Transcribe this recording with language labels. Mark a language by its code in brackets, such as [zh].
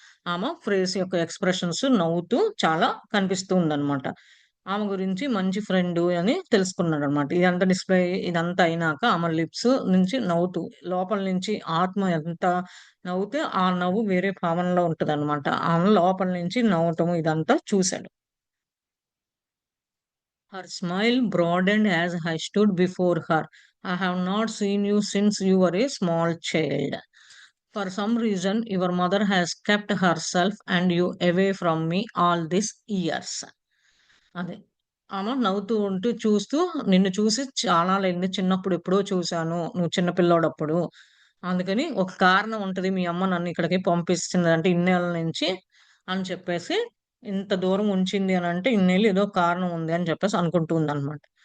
[te] ఆమె ఫేస్ యొక్క ఎక్స్‌ప్రెషన్స్ నవ్వుతూ చాలా కనిపిస్తూ ఉందన్నమాట. ఆమె గురించి మంచి ఫ్రెండు అని తెలుసుకున్నాడన్నమాట. ఇదంతా డిస్‌ప్లే ఇదంతా అయినాక ఆమె లిప్స్ నుంచి నవ్వుతూ లోపల నుంచి ఆత్మ ఎంత నవ్వుతే ఆ నవ్వు వేరే భావనలో ఉంటదన్నమాట. ఆమె లోపల నుంచి నవ్వటం ఇదంతా చూసాడు. [en] Her smile broadened as I stood before her. I have not seen you since you were a small child. For some reason, your mother has kept herself and you away from me all these years. [te] అదే. ఆమె నవ్వుతూ ఉంటూ చూస్తూ నిన్ను చూసి చాలాలైంది. చిన్నప్పుడు ఎప్పుడో చూసాను. నువ్వు చిన్న పిల్లోడప్పుడు. అందుకని ఒక కారణం ఉంటది. మీ అమ్మ నన్ను ఇక్కడికి పంపిస్తుందంటే ఇన్నేళ్ల నుంచి అని చెప్పేసి ఇంత దూరం ఉంచింది అనంటే ఇన్నేళ్ళు ఏదో కారణం ఉంది అని చెప్పేసి అనుకుంటూ ఉందనమాట.